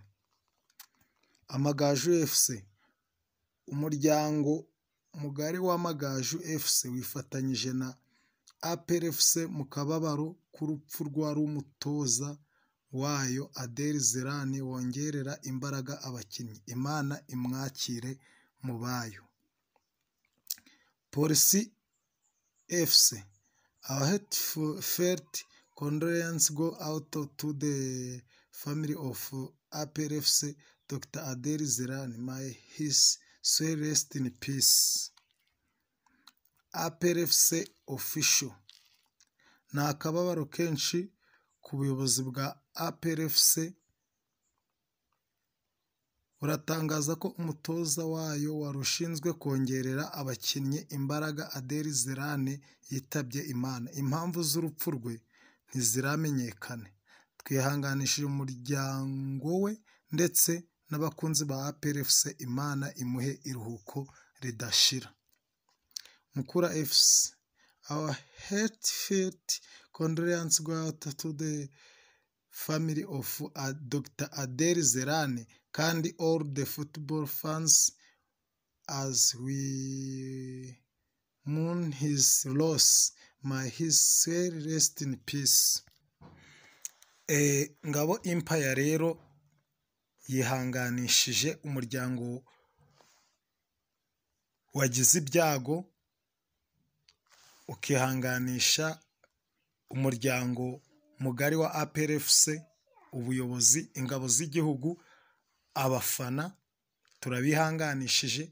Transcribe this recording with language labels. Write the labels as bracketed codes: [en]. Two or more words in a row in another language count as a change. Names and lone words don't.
[rw] Amagaju FC, umuryango mugari w'Amagaju FC wifatanyije na APR Fc mu kababaro k'urupfu rwari umutoza wayo Adi Zerane wongerera imbaraga abakinnyi. Imana imwakire mu bayo. Polisi FC, [en] our heartfelt condolences go out to the family of APR FC Dr Adi Zerane. May his soul rest in peace. [rw] APR Fc official, ni akababaro kenshi ku buyobozi bwa APR Fc buratangaza ko umutoza wayo wari ushinzwe kongerera abakinnyi imbaraga Adi Zerane yitabye Imana. Impamvu z'urupfu rwe ntiziramenyekane. Twihanganishije umuryango we ndetse n'abakunzi ba APR Fc. Imana imuhe iruhuko ridashira. Mukura FC, [en] our heartfelt condolences go out to the family of Dr. Adel Zerane and all the football fans as we mourn his loss. May his soul rest in peace. [rw] Ngabo Empire rero yihanganishije umuryango wagize ibyago, ukihanganisha umuryango mugari wa APR Fc, ubuyobozi, ingabo z'igihugu, abafana, turabihanganishije.